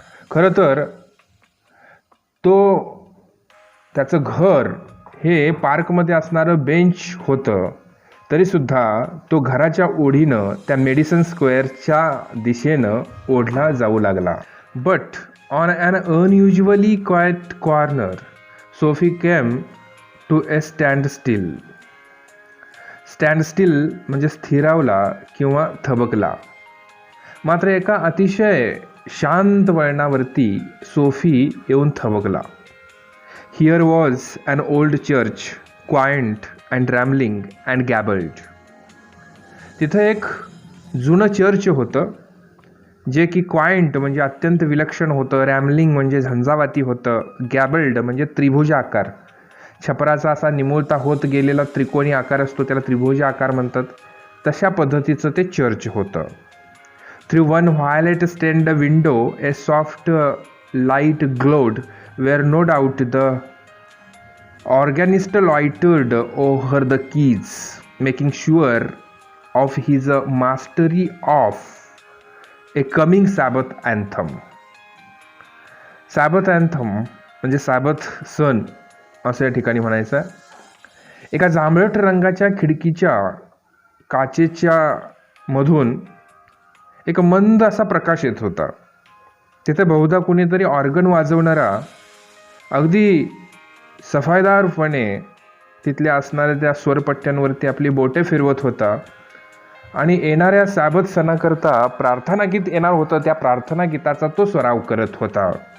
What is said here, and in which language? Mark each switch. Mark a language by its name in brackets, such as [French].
[Marathi] खरं तर त्याचं घर हे पार्कमध्ये असणारं बेंच होतं, तरीसुद्धा तो घराच्या ओढीनं त्या मेडिसन स्क्वेअरच्या दिशेनं ओढला जाऊ लागला. [English] But on an unusually quiet corner Sophie came to a stand still. [Marathi] Stand still म्हणजे स्थिरावला किंवा थबकला. मात्र एका अतिशय शांत वळणावरती सोफी येऊन थबकला. [English] Here was an old church, quaint and rambling and gabled. [Marathi] तिथं एक जुनं चर्च होतं, जे की क्वायंट म्हणजे अत्यंत विलक्षण होतं, रॅमलिंग म्हणजे झंझावाती होतं, गॅबल्ड म्हणजे त्रिभुज आकार, छपराचा असा निमुळता होत गेलेला त्रिकोणी आकार असतो, त्याला त्रिभुज आकार म्हणतात, तशा पद्धतीचं ते चर्च होतं. [English] Through one violet stained window a soft light glowed where no doubt the organist loitered over the keys, making sure of his mastery of a coming Sabbath anthem. [Marathi] Sabbath anthem म्हणजे साबथ सण असं या ठिकाणी म्हणायचं. एका जांभळट रंगाच्या खिडकीच्या काचेच्या मधून एक मंद असा प्रकाश येत होता. तिथे बहुधा कुणीतरी ऑर्गन वाजवणारा अगदी सफाईदारपणे तिथल्या असणाऱ्या त्या स्वरपट्ट्यांवरती आपली बोटे फिरवत होता आणि येणाऱ्या साबत सणाकरता प्रार्थना गीत येणार होतं, त्या प्रार्थना गीताचा तो सराव करत होता.